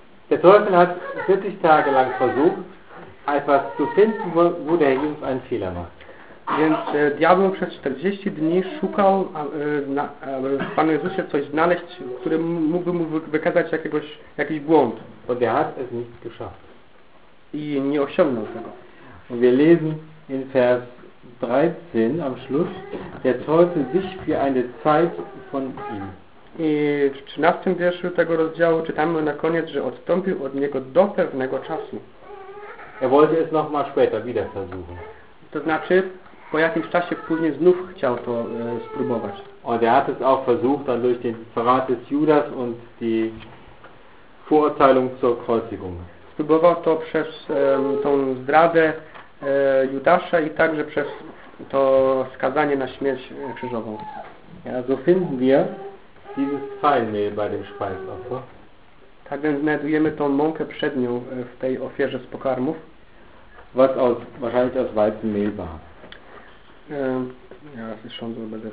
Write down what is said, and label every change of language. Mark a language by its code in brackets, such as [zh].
[de] Der Teufel hat 40 Tage lang versucht, etwas zu finden, wo der Jesus einen Fehler macht. [pl] Więc diabeł przez 40 dni szukał w Panu Jezusie coś znaleźć, który mógłby mu wykazać jakiś błąd. [de] Und er hat es nicht geschafft. [pl] I nie osiągnął tego. [de] Und wir lesen in Vers 13 am Schluss, der Teufel sich für eine Zeit von ihm. [pl] I w 13 wierszu tego rozdziału czytamy na koniec, że odstąpił od niego do pewnego czasu. [de] Er wollte es nochmal später wieder versuchen. [pl] To znaczy, po jakimś czasie później znów chciał to spróbować. [de] Und er hat es auch versucht, dann durch den Verrat des Judas und die Verurteilung zur Kreuzigung. [pl] Spróbował to przez tą zdradę Judasza i także przez to skazanie na śmierć krzyżową. [de] Ja, so finden wir dieses Feinmehl bei dem Speisopfer. [pl] Tak więc znajdujemy tą mąkę przednią w tej ofierze z pokarmów. [de] Was aus, wahrscheinlich aus Weizenmehl war. Ja, das ist schon so bei der